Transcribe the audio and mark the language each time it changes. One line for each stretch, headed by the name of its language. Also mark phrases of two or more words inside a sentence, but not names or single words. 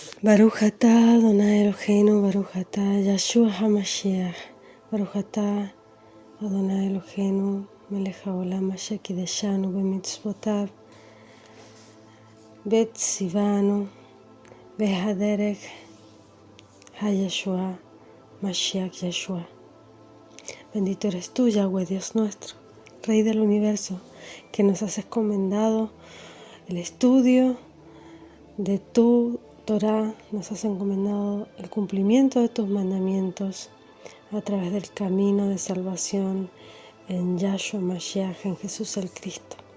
Hebrew: ברוך אתה אדוני אלוהינו, ברוך אתה ישוע המשיח, ברוך אתה אדוני אלוהינו, מלך העולם אשר קדשנו במצוותיו, בציוונו, בהדרך הישועה, משיח ישוע.
Spanish: Bendito eres tú, Yahweh, Dios nuestro, Rey del universo, que nos has encomendado el estudio de tu Torah, nos has encomendado el cumplimiento de tus mandamientos a través del camino de salvación en Yahshua Mashiach, en Jesús el Cristo.